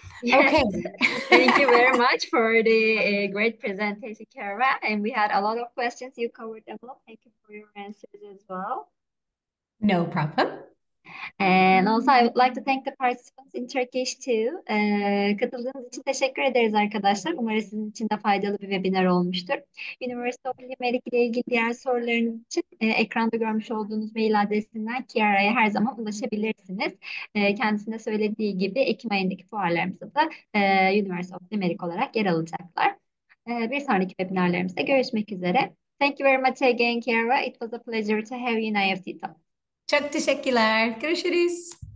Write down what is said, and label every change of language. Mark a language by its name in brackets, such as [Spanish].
[English] Yes. Okay. Thank you very much for the great presentation, Kara. And we had a lot of questions. You covered them all. Thank you for your answers as well. No problem. And also I would like to thank the participants in Turkish too. [Turkish] Katıldığınız için teşekkür ederiz arkadaşlar. Umarım sizin için de faydalı bir webinar olmuştur. University of Limerick ile ilgili diğer sorularınız için ekranda görmüş olduğunuz mail adresinden Kiara'ya her zaman ulaşabilirsiniz. Kendisine söylediği gibi Ekim ayındaki fuarlarımızda da University of Limerick olarak yer alacaklar. Bir sonraki webinarlarımızda görüşmek üzere. [English] Thank you very much again, Kiara. It was a pleasure to have you in IEFT Talk. [Turkish] Çok teşekkürler. Görüşürüz.